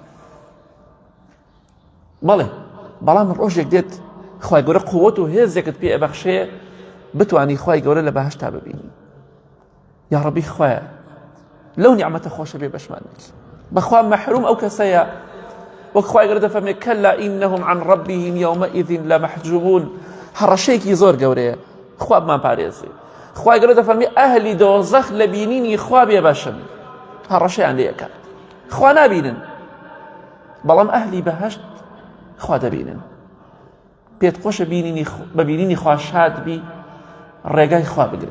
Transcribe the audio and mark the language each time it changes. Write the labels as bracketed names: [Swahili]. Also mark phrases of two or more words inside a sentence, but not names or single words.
[Central Kurdish] بەڵام ڕۆژێک دێت خوای گەورە قووەت و هێزێکت پێ ئەبەخشێ بتوانی خوای گەورە لە بەهشتا ببینی. یا ڕەبی خوایە لەو نیعمەتە خۆشە بێ بەشمان بکەی. بەخوا مەحروم ئەو کەسەیە وەک خوای گەورە دەفەرمێ [Arabic] کەلا ئینەهم عن ربهم یومئذ لمەحجوبون. [Central Kurdish] هەڕەشەیەکی زۆر گەورەیە، خوا بمان پارێزێ. خوای گەورە دەفەرمێ ئەهلی دۆزەخ لە بینینی خوا بێ بەشن، هەڕەشەیان لێ ئەکات، خوا نابینن، بەڵام ئەهلی بەهشت خوا دەبینن. پێت خۆشە بە بینینی خوا شاد بی، ڕێگای خوا بگرە.